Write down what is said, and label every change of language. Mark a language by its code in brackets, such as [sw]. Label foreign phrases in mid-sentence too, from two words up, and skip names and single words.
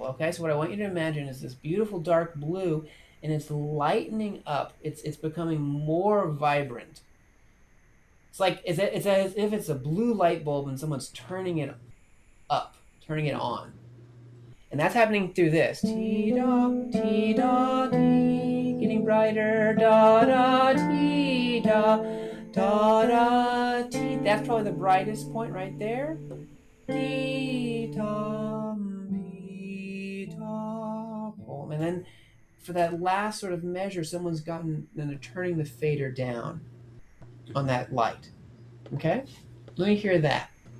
[en] Okay, so what I want you to imagine is this beautiful dark blue, and it's lightening up. It's becoming more vibrant. It's like it's as if it's a blue light bulb and someone's turning it up, turning it on, and that's happening through this. Ti da ti, getting brighter. Da da ti da da da ti. That's probably the brightest point right there. Ti da pi da. And then for that last sort of measure, someone's gotten then they're turning the fader down on that light. Okay, let me hear that.